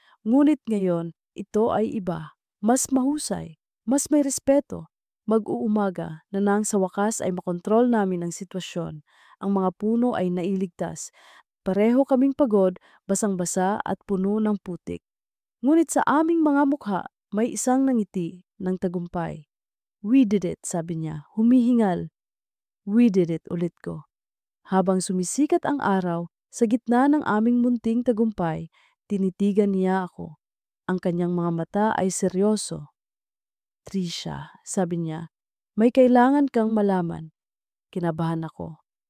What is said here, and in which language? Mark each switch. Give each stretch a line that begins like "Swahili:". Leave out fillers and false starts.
Filipino: Ngunit ngayon, ito ay iba. Mas mahusay, mas may respeto. Mag-uumaga na nang sa wakas ay makontrol namin ang sitwasyon. Ang mga puno ay nailigtas. Pareho kaming pagod, basang-basa at puno ng putik. Ngunit sa aming mga mukha, may isang nangiti ng tagumpay.
English: We did it,
Filipino: sabi niya, humihingal.
English: We did it,
Filipino: ulit ko. Habang sumisikat ang araw, sa gitna ng aming munting tagumpay, tinitigan niya ako. Ang kanyang mga mata ay seryoso. Trisha, sabi niya, may kailangan kang malaman. Kinabahan ako.